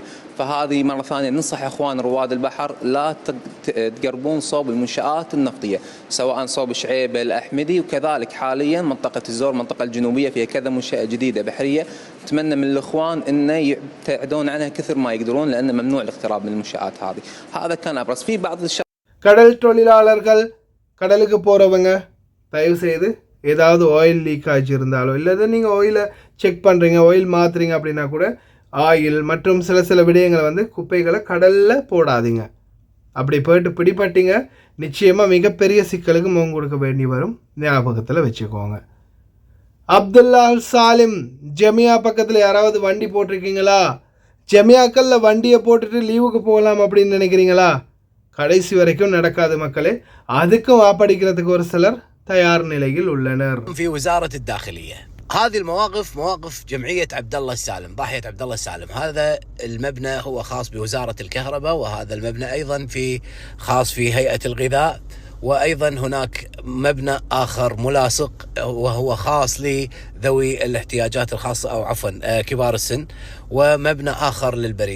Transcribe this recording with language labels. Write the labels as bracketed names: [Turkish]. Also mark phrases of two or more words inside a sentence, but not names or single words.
[Arabic] فهذه مره ثانيه ننصح اخوان رواد البحر لا تقربون صوب المنشات النفطيه، سواء صوب شعيبه الاحمدي، وكذلك حاليا منطقه الزور المنطقه الجنوبيه فيها كذا منشاه جديده بحريه. نتمنى من الاخوان انه يبتعدون عنها كثر ما يقدرون لان ممنوع الاقتراب من المنشات هذه. هذا كان ابرز. في بعض [Tamil] கடல் தொழிலாளர்கள், கடலுக்கு போகிறவங்க தயவு செய்து ஏதாவது [English] oil leak [Tamil] ஆகி இருந்தாலோ இல்லை நீங்கள் ஆயிலை செக் பண்ணுறீங்க, ஆயில் மாற்றுறீங்க அப்படின்னா கூட ஆயில் மற்றும் சில விடயங்களை குப்பைகளை கடலில் போடாதீங்க. அப்படி போயிட்டு பிடிப்பட்டீங்க நிச்சயமாக மிகப்பெரிய சிக்கலுக்கு முகம் கொடுக்க வேண்டி வரும். ஞாபகத்தில் வச்சுக்கோங்க. அப்துல்லா சாலிம் ஜமியா பக்கத்தில் யாராவது வண்டி போட்டிருக்கீங்களா? ஜமியாக்களில் வண்டியை போட்டுட்டு லீவுக்கு போகலாம் அப்படின்னு நினைக்கிறீங்களா? கடைசி வரைக்கும் நடக்காது மக்களே. அதுக்கும் வாப்படிக்கிறதுக்கு ஒரு சிலர் தயார் நிலையில் உள்ளனர். [Arabic] في وزارة الداخلية هذه المواقف مواقف جمعية عبد الله السالم، ضاحية عبد الله السالم. هذا المبنى هو خاص بوزارة الكهرباء، وهذا المبنى أيضا خاص في هيئة الغذاء، وأيضا هناك مبنى آخر ملاصق وهو خاص لذوي الاحتياجات الخاصة أو عفوا كبار السن، ومبنى آخر للبريد.